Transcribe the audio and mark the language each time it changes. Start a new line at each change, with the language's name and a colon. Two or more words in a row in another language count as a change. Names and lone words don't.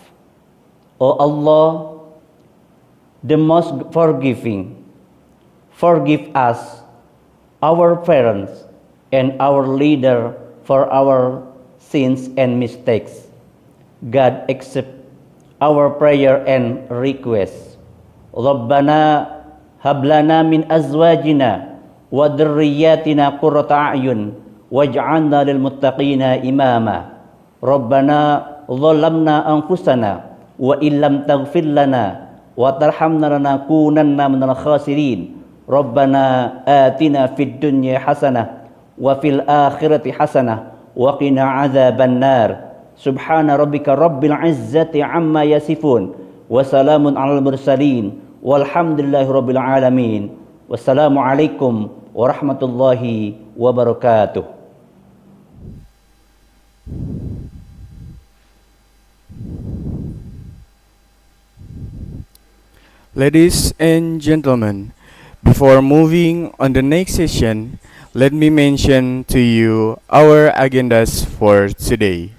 English: O Allah, the most forgiving, forgive us, our parents, and our leader for our sins and mistakes. God accept our prayer and request.
Arabic: ربنا هب لنا من أزواجنا وذرياتنا قرة أعين واجعلنا للمتقين إماما. ربنا ظلمنا أنفسنا وإن لم تغفر لنا وترحمنا لنكونن من الخاسرين. ربنا آتنا في الدنيا حسنة وفي الآخرة حسنة وقنا عذاب النار. سبحان ربك رب العزة عما يصفون وسلام على المرسلين والحمد لله رب العالمين. والسلام عليكم ورحمة الله وبركاته.
English: Ladies and gentlemen, before moving on the next session, let me mention to you our agendas for today.